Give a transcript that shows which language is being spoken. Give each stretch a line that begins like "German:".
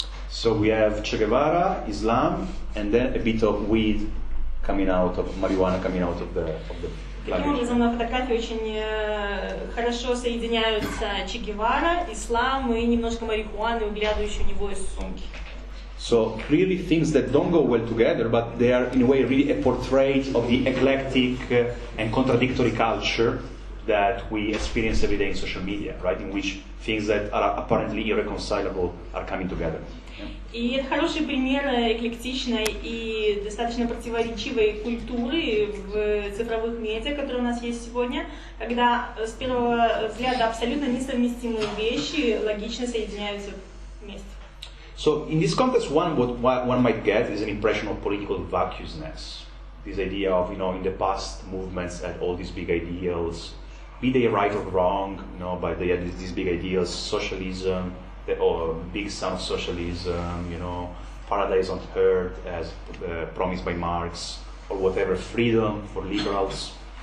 English: So we have Che Guevara, Islam, and then a bit of weed coming out of marijuana coming out of the
Russian: Таким образом, на фотографии очень хорошо соединяются Че Гевара, ислам и немножко марихуаны, выглядывающие у него из сумки.
English: So clearly things that don't go well together, but they are in a way really a portrait of the eclectic and contradictory culture that we experience every day in social media, right? In which things that are apparently irreconcilable are coming together.
Russian: И это хороший пример эклектичной и достаточно противоречивой культуры в цифровых медиа, которые у нас есть сегодня, когда с первого взгляда абсолютно несовместимые вещи логично соединяются вместе.
English: So in this context, what one might get is an impression of political vacuousness. This idea of, you know, in the past movements had all these big ideals, be they right or wrong, you know, but they had these big ideals, socialism, or big son of socialism, you know, paradise on earth as promised by Marx, or whatever, freedom for liberals.